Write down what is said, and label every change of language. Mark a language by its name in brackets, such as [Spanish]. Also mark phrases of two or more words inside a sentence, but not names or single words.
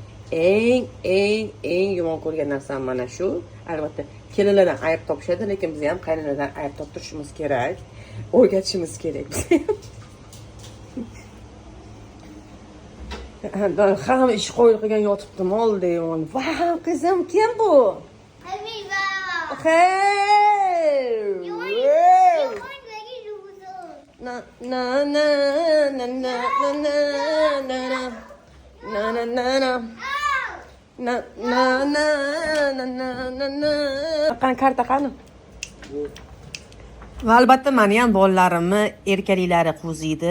[Uzbek] Eng yomon ko'rgan narsam mana shu. Albatta kelinlardan ayb topishadi, lekin biz ham qaynonadan ayb toptirishimiz kerak. O'rgatishimiz kerak biz ham. Hamma ish qo'yilgan yotibdim oldi. Vau, qizim, kim bu? [English] Hey! You weren't ready to lose. Na na na na [Uzbek] na na na na na na na na na na na na na na qani karta qani va albatta meni ham bolalarimni erkaliklari qo'ziydi.